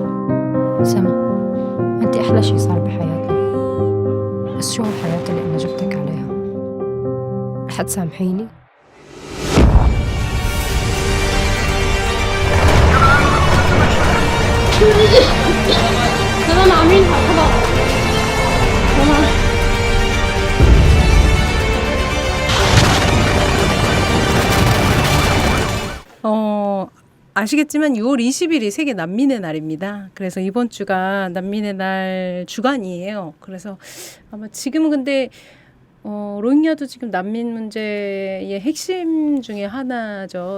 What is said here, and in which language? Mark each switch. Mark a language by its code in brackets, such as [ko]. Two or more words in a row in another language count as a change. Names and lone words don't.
[ar] سما انت احلى شي صار بحياتنا بس شو هالحياة اللي انا جبتك عليها رح تسامحيني؟ تمام عاملين خلاص تمام [ko] 아시겠지만 6월 20일이 세계 난민의 날입니다. 그래서 이번 주가 난민의 날 주간이에요. 그래서 아마 지금은 근데 로힝야도 지금 난민 문제의 핵심 중에 하나죠.